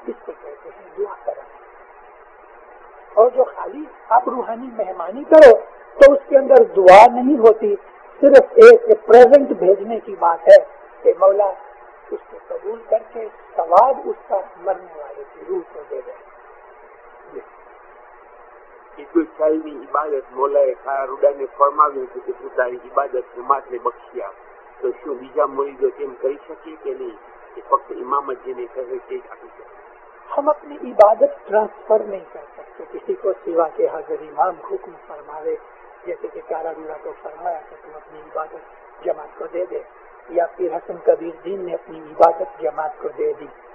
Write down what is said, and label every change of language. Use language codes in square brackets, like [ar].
[ur] اس کو کہتے ہیں دعا کرانا. اور جو خالی آپ روحانی مہمانی کرو تو اس کے اندر دعا نہیں ہوتی، صرف ایک پریزنٹ بھیجنے کی بات ہے کہ مولا اس کو قبول کر کے ثواب اس کا مرنے والے کی روح کو دے دے. [gu] કોઈ ખ્યાલની ઇબાદત મોલાએ ખારા રૂડાને ફરમાવ્યું હતું કે તું તારી ઇબાદત જમાતને બક્ષી આપ, તો શું બીજા મુરીદો તેમ કરી શકે કે નહીં, કે ફક્ત ઇમામ જ જેને કહે તે જ આપી શકે? [ur] ہم اپنی عبادت ٹرانسفر نہیں کر سکتے کسی کو سوا کے حضرت امام حکم فرماوے. جیسے کہ کارا روڑا کو فرمایا کہ تم اپنی عبادت جماعت کو دے دے، یا پھر حسن کبیر دین نے اپنی عبادت جماعت کو دے دی.